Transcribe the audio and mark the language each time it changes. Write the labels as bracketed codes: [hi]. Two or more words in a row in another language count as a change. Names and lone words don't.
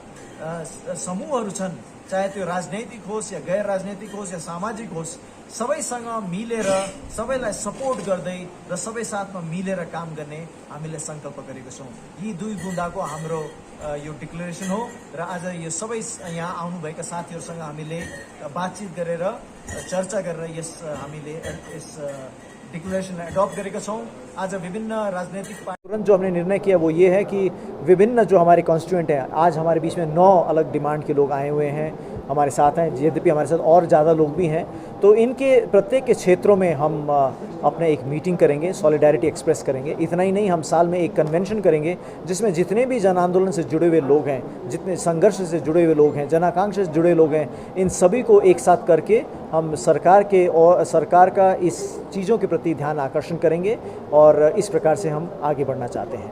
[ne] समूहहरू छन्, चाहे त्यो राजनैतिक होस् या गैर राजनैतिक होस् या सामाजिक होस्, सबैसँग मिलेर सबैलाई सपोर्ट गर्दै र सबै साथमा मिलेर काम गर्ने हामीले संकल्प गरेको छौँ। यी दुई बुन्दाको हाम्रो यो डिक्लेरेसन हो र आज यो सबै यहाँ आउनुभएका साथीहरूसँग हामीले बातचित गरेर चर्चा गरेर हामीले यस [en] declaration adopt [ne] गरेका छौँ। [hi] आज विभिन्न राजनीतिक पार्टी जो हमने निर्णय किया वो ये है कि विभिन्न जो हमारे कॉन्स्टिट्यूएंट हैं, आज हमारे बीच में 9 अलग डिमांड के लोग आए हुए हैं, हमारे साथ हैं, यद्यपि हमारे साथ और ज़्यादा लोग भी हैं। तो इनके प्रत्येक के क्षेत्रों में हम अपने एक मीटिंग करेंगे, [en] solidarity express [hi] करेंगे। इतना ही नहीं, हम साल में एक कन्वेंशन करेंगे जिसमें जितने भी जन आंदोलन से जुड़े हुए लोग हैं, जितने संघर्ष से जुड़े हुए लोग हैं, जन आकांक्षा से जुड़े लोग हैं, इन सभी को एक साथ करके हम सरकार का इस चीज़ों के प्रति ध्यान आकर्षण करेंगे और इस प्रकार से हम आगे बढ़ना चाहते हैं।